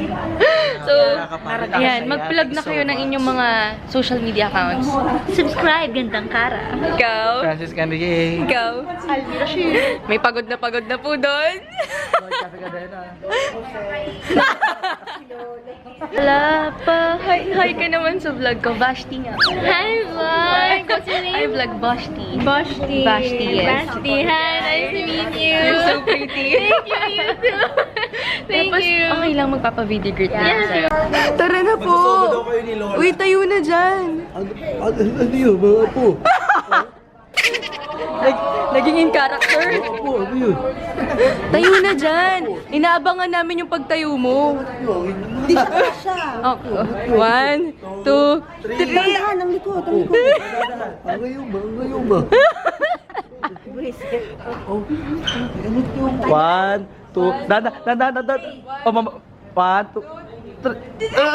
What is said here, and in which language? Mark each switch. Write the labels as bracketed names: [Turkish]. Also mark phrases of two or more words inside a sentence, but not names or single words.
[Filipino] So, ayan, mag-plug na kayo ng inyong mga social media accounts. Subscribe, Gandang Kara. Ikaw? Francis Candier. Ikaw? May pagod na po doon. Wala pa. Hi ka naman sa vlog ko. Vashti nga. [English] Hi, Vash! Hi, what's your name? I vlog Vashti. Vashti. Vashti, yes. Vashti, hi. Nice to meet you. You're so pretty. Thank you, you too. Thank you. [Filipino] Okay lang magpapa-video greet na sa'yo. Tara na po. Uy, tayo na dyan. Ano yun, mga po? Naging in character. Ano yun? Tayo na dyan. Inaabangan namin yung pagtayo mo. Hindi siya. Okay. 1, 2, 3. Dahan, ang likod, ang likod. Ang ngayon ba? Ang ngayon ba? One, two, dan. Oh, mama. 1, 2,